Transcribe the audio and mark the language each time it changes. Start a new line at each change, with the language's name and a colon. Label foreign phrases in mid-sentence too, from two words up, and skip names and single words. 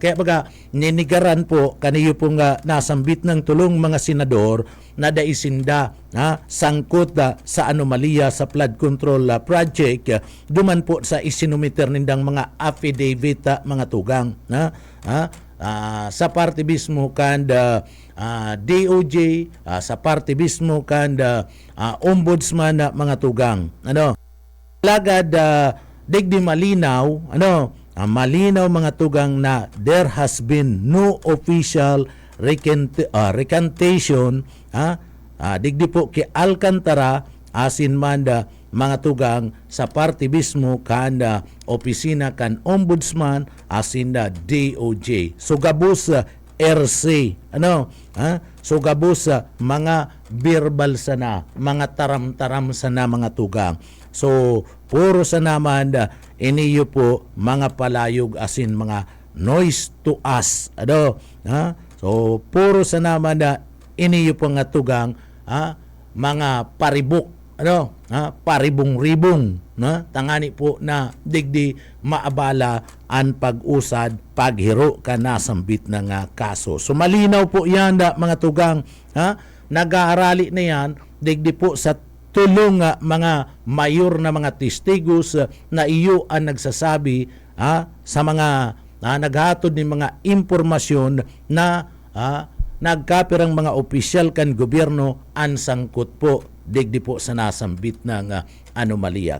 Bikol: Kaya baga, ninigaran po kaniyo pong nasambit ng tulong mga senador na daisinda sangkot sa anomalya sa flood control project, duman po sa isinumiter nindang mga affidavit mga tugang sa parte mismo kanda DOJ, sa parte mismo kanda ombudsman mga tugang. Lagad digdi malinaw, malinaw mga tugang na
English: there has been no official recantation,
Bikol: digdi po kay Alcantara, asin man mga tugang sa parte mismo kanda opisina kan ombudsman, asin DOJ. So gabos RC, so gabos mga verbal sana, mga taram-taram sana mga tugang. So puro sa naman iniyo po mga palayog asin mga
English: noise to us.
Bikol: So puro sa naman iniyo po nga tugang mga paribok, paribong-ribong, tangani po na digdi maabala ang pag-usad paghiro ka nasambit ng kaso. So malinaw po yan mga tugang, nag-aarali na yan digdi po sa tulong mga mayor na mga testigos na iyo ang nagsasabi sa mga naghatod ng mga impormasyon na nagkapirang mga opisyal kan gobyerno ang sangkot po digdi po sa nasambit ng anomalya.